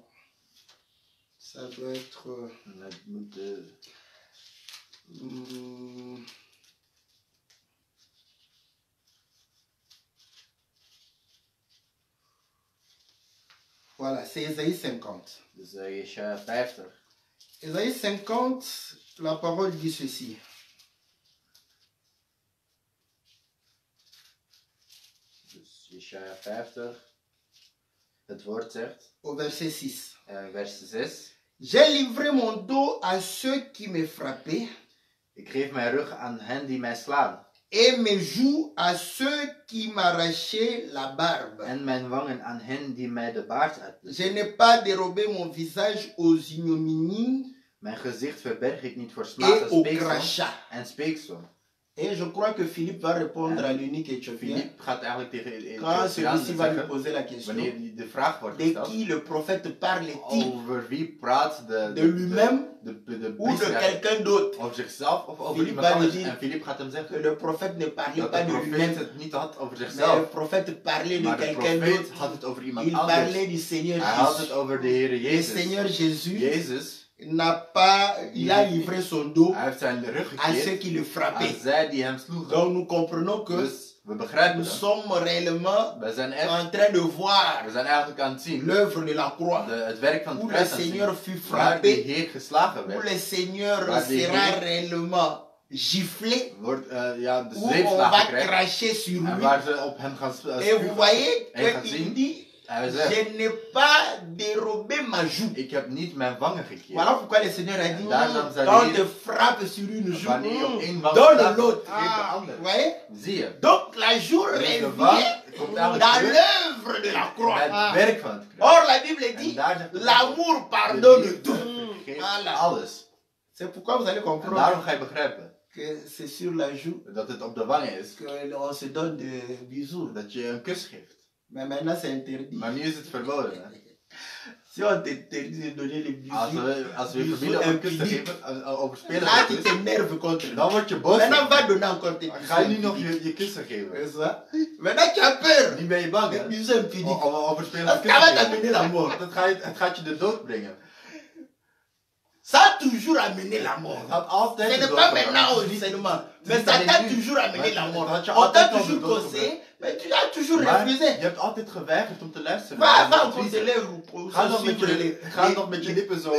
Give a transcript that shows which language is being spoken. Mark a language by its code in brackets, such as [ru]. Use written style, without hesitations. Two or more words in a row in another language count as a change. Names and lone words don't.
[fr] Ça doit être... Voilà, c'est Ésaïe 50. [nl] Dus Jesaja 50. [fr] Ésaïe 50, la parole dit ceci. [nl] Dus Jesaja 50. Het woord zegt, [fr] Au verset 6. [nl] vers 6. [fr] J'ai livré mon dos à ceux qui me frappaient [nl] Ik geef mijn rug aan hen die mij slaan. [fr] et mes joues à ceux qui m'arrachaient la barbe. [nl] En mijn wangen aan hen die mij de baard uitplukken. [fr] Je n'ai pas dérobé mon visage aux ignominies [nl] Mijn gezicht verberg ik niet voor [fr] et [nl] smaad [fr] au [nl] en speeksel. [fr] crachat. [nl] En speeksel. [fr] Et je crois que Philippe va répondre à l'unique éthiopien [nl] Philippe gaat eigenlijk tegen [fr] quand [nl] Ethiopiaan [fr] celui-ci va lui [nl] zeggen, [fr] poser la question [nl] wanneer die de vraag wordt de gesteld, [fr] qui le prophète parle-t-il, [nl] over wie praat [fr] de lui-même [nl] de [fr] ou de [nl] priester [fr] quelqu'un d'autre. [nl] over zichzelf of over [fr] Philippe [nl] iemand [fr] va [nl] anders. [fr] lui dire [nl] En Philippe gaat hem [fr] Que [nl] zeggen [fr] le prophète ne parlait [nl] dat [fr] pas de [nl] de profeet [fr] lui-même, [nl] het niet had over [fr] mais le [nl] zichzelf, [fr] prophète parlait de [nl] maar de [fr] quelqu'un [nl] profeet [fr] d'autre. [nl] had het over iemand [fr] Il [nl] anders. [fr] parlait du Seigneur [nl] Hij had het [fr] Jésus. [nl] over de Heere [fr] Le [nl] Jezus. [fr] Seigneur Jésus [nl] Jezus, [fr] il a livré son dos [nl] hij heeft zijn rug [fr] à ceux [nl] gekeerd [fr] qui le [nl] aan [fr] frappaient. [nl] zij die hem sloegen. [fr] Donc nous comprenons que [nl] Dus we begrijpen [fr] nous [nl] dat. [fr] sommes réellement [nl] We zijn echt, [fr] en train de voir [nl] we zijn eigenlijk aan het zien [fr] l'œuvre de la croix, [nl] het werk van het [fr] où le [nl] kruis aan het [fr] Seigneur [nl] zien, [fr] fut [nl] waar de [fr] frappé, [nl] Heer geslagen [fr] où [nl] werd. [fr] le Seigneur [nl] Waar de [fr] sera [nl] Heer [fr] réellement giflé, [nl] Wordt ja, de [fr] où on va [nl] zweepslagen krijgt [fr] cracher sur [nl] en [fr] lui. [nl] waar ze op hem gaan [fr] Et vous voyez [nl] en gaat [fr] qu'il [nl] zien. [fr] dit, [nl] Hij zegt, [fr] je n'ai pas dérobé ma joue. [nl] ik heb niet mijn wangen gekeerd. [fr] Voilà pourquoi le Seigneur a dit, [nl] Daarom zei [fr] quand [nl] de [fr] on [nl] Heer, [fr] te frappe sur une joue, [nl] wanneer je op één wang [fr] donne [nl] slaat, [fr] l'autre. [nl] geef de [fr] Vous [nl] andere. [fr] voyez? [nl] Zie je? [fr] Donc la joue [nl] Dus de [fr] revient [nl] wang komt eigenlijk [fr] dans [nl] terug [fr] l'œuvre de la [nl] bij [fr] croix. [nl] het werk van het kruis. [fr] Or la Bible [nl] En [fr] dit, [nl] daar zegt de [fr] l'amour [nl] de [fr] pardonne [nl] liefde [fr] tout. [nl] vergeeft [fr] Voilà. [nl] alles. [fr] C'est pourquoi vous allez [nl] En comprendre daarom ga je begrijpen [fr] que c'est sur la joue [nl] dat het op de wangen is, [fr] qu'on se donne des bisous. [nl] dat je een kus geeft. [fr] Mais maintenant c'est interdit. [nl] Maar nu is het verboden. Hè? [fr] Si on t'interdit de donner les bisous, [nl] Als we je [fr] bisous [nl] verbieden om een kus te [fr] impudiques, [nl] geven, overspelen [fr] là tu [nl] een kus, [fr] t'énerves contre [nl] dan word je boos. [fr] Maintenant va donner encore tes [nl] Dan [fr] bisous [nl] ga je nu nog [fr] impudiques. [nl] je kussen geven. [fr] C'est ça? Maintenant tu as peur. [nl] Nu ben je bang, [fr] Les [nl] hè? [fr] bisous impudiques. [nl] Om overspelen [fr] Parce [nl] een [fr] que [nl] kus [fr] ça [nl] te [fr] va t'amener la mort. [nl] geven. Het gaat je de dood brengen. [fr] Ça a toujours amené la mort. [nl] Het had altijd [fr] Ce [nl] de [fr] n'est [nl] dood [fr] pas [nl] brengen. [fr] maintenant au seulement. Mais ça [nl] alleen [fr] t'a [nl] nu. [fr] toujours amené la mort. [nl] Dat je [fr] On t'a [nl] altijd al de [fr] toujours [nl] dood [fr] conseillé, mais tu as toujours [nl] Maar [fr] refusé. [nl] je hebt altijd geweigerd om te luisteren. [fr] Va, [nl] naar [fr] va [nl] de [fr] encore [nl] adviezen. [fr] te lèvres pour [nl] Ga nog met [fr] suivre [nl] je, ga nog met je lippen zo